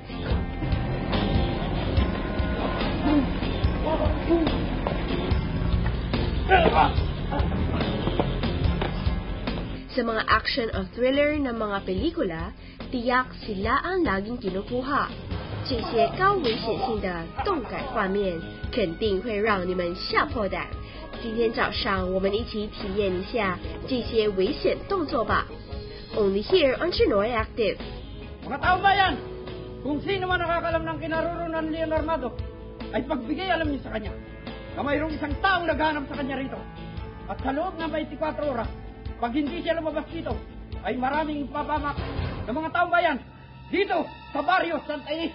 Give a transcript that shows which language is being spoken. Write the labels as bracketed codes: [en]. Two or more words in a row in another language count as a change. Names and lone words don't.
[tl] Sa mga action o thriller na mga pelikula, tiyak sila ang laging kinukuha. [zh] 这些高危险性的动感画面肯定会让你们吓破胆。今天早上我们一起体验一下这些危险动作吧。 [en] Only here on Chinoy Active. [tl] Mga tao bayan, kung sino man nakakalam ng kinaroroonan ni Leon Armado, ay pagbigay alam niyo sa kanya na mayroong isang taong naghahanap sa kanya rito. At sa loob ng 24 oras, pag hindi siya lumabas dito, ay maraming ipapamak ng mga taong bayan dito sa Barrio Santa Ynez.